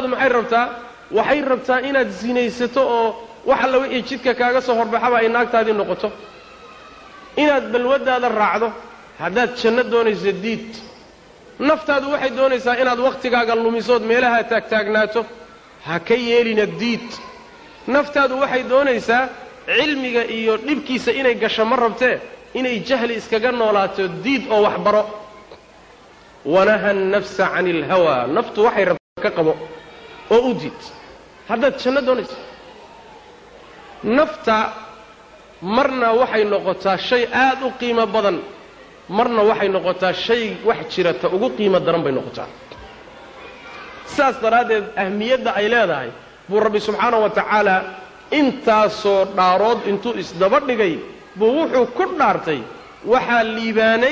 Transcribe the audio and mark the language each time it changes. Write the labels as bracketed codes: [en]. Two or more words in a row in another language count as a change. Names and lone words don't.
[so] waxay rabtaa inaad sinaysato oo wax alla wixii jidka kaaga soo horbaxaba ay naagtaadii noqoto inaad balwadaada raacdo haddaad janno doonayso diid naftaadu waxay doonaysaa inaad wakhtigaaga lumisood meelaha taagtaagnaato ha ka yeelina diid naftaadu waxay doonaysaa cilmiga iyo dhibkiisa inay gasho ma rabtee inay jahli iskaga noolaato diid oo wax baro [ar] ونهى النفس عن الهوى [so] naftu waxay rabtaa ka qabo oo u diid haddaad janno doonayso nafta marna waxay noqotaa shay aad u qiimo badan marna waxay noqotaa shay wax jirata ugu qiimo daran bay noqotaa saas daraadeed ahmiyadda ay leedahay buu rabbi [ar] سبحانه وتعالى [so] intaasoo dhaarood intuu isdaba dhigay buu wuxuu ku dhaartay waxaa liibaanay